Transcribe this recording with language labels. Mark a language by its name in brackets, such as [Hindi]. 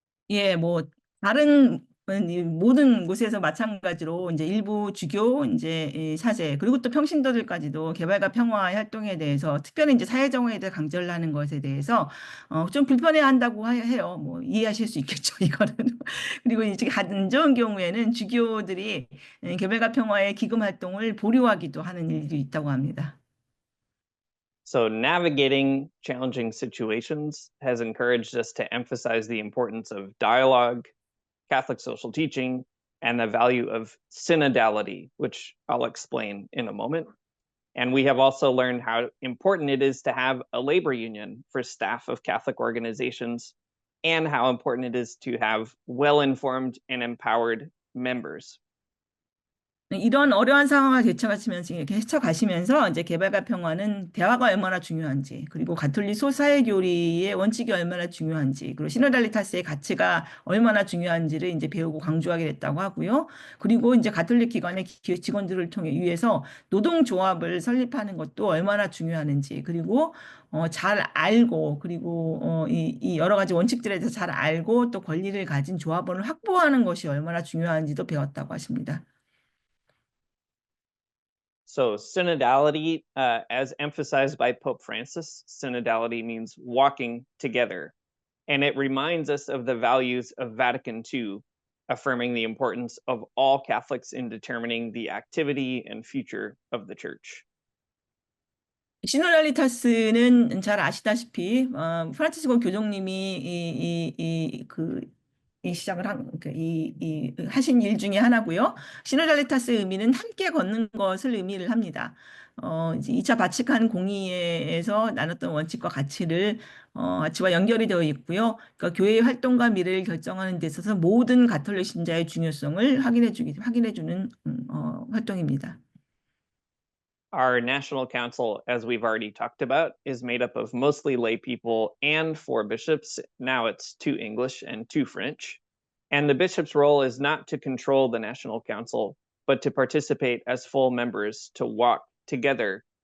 [Korean] 예, 뭐 다른 이 모든 곳에서 마찬가지로 이제 일부 주교, 이제 이 사제, 그리고 또 평신도들까지도 개발과 평화의 활동에 대해서 특별히 이제 사회정의에 대해 강조를 하는 것에 대해서 좀 불편해한다고 해요. 뭐 이해하실 수 있겠죠, 이거는. 그리고 이제 안 좋은 경우에는 주교들이 개발과 평화의 기금 활동을 보류하기도 하는 일도 있다고 합니다. [English] So navigating challenging situations has encouraged us to emphasize the importance of dialogue, Catholic social teaching, and the value of synodality, which I'll explain in a moment. And we have also learned how important it is to have a labor union for staff of Catholic organizations, and how important it is to have well-informed and empowered members. [Korean] 이런 어려운 상황을 헤쳐가시면서 이제 개발과 평화는 대화가 얼마나 중요한지, 그리고 가톨릭 소사회교리의 원칙이 얼마나 중요한지, 그리고 시노달리타스의 가치가 얼마나 중요한지를 이제 배우고 강조하게 됐다고 하고요. 그리고 이제 가톨릭 기관의 직원들을 위해서 노동조합을 설립하는 것도 얼마나 중요하는지, 그리고 잘 알고, 그리고 이 여러 가지 원칙들에 대해서 잘 알고 또 권리를 가진 조합원을 확보하는 것이 얼마나 중요한지도 배웠다고 하십니다. [English] So synodality, as emphasized by Pope Francis, synodality means walking together. And it reminds us of the values of Vatican II, affirming the importance of all Catholics in determining the activity and future of the church. [Korean] 시노달리타스는 잘 아시다시피 프란치스코 교종님이 시작을 하신 일 중에 하나고요. 시노달리타스의 의미는 함께 걷는 것을 의미를 합니다. 2차 바치칸 공의회에서 나눴던 원칙과 가치와 연결이 되어 있고요. 그러니까 교회의 활동과 미래를 결정하는 데 있어서 모든 가톨릭 신자의 중요성을 확인해주는 활동입니다. [English] Our National Council, as we've already talked about, is made up of mostly lay people and 4 bishops. Now it's 2 English and 2 French. And the bishop's role is not to control the National Council, but to participate as full members, to walk together.